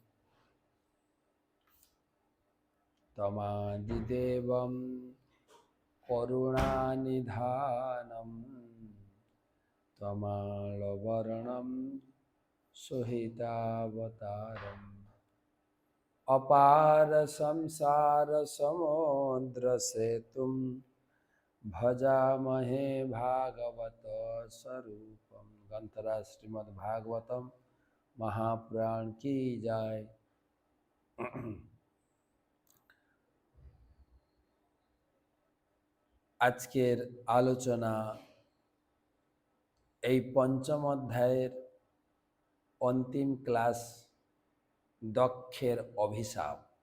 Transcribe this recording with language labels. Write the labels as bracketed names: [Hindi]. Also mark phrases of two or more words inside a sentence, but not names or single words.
[Sanskrit] तमादिदेवं करुणानिधानं तमालवर्णं सुहितावतारम् अपार संसार समुद्र सेतुं भजामहे भागवत स्वरूपम। [Hindi] ग्रंथराज श्रीमद् भागवतम महापुराण की जय। [Bangla] আজকের আলোচনা এই পঞ্চম অধ্যায়ের অন্তিম ক্লাস দক্ষের অভিশাপ।